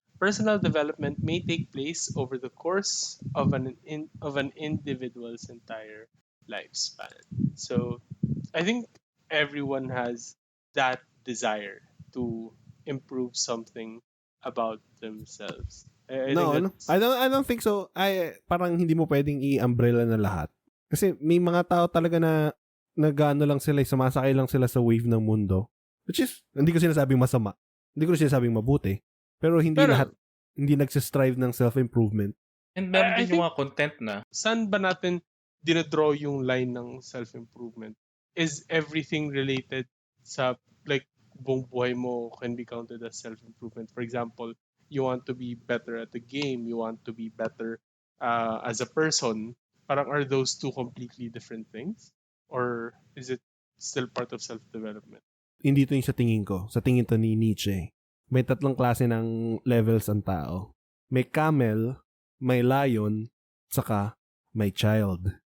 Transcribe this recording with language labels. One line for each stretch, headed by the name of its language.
English: Personal development may take place over the course of an individual's entire lifespan. So, I think everyone has that desire to improve something about themselves. I don't think so.
Filipino: Parang hindi mo pwedeng i-umbrella na lahat. Kasi may mga tao talaga na nag-ano lang sila, sumasakay lang sila sa wave ng mundo. Which is, hindi ko sinasabing masama. Hindi ko sinasabing mabuti. Pero lahat, hindi nagsistrive ng self-improvement. And meron din yung mga content na. Saan ba natin dinadraw yung line ng self-improvement?
English: Is everything related sa, like,
Filipino: buong buhay mo
English: can be counted as self-improvement? For example, you want to be better at the game, you want to be better as a person. Parang are those two completely different things? Or is it still part of self-development?
Filipino: Hindi ito yung sa tingin ko. Sa tingin to ni Nietzsche. May 3 klase ng levels ang tao. May camel, may lion, saka may child.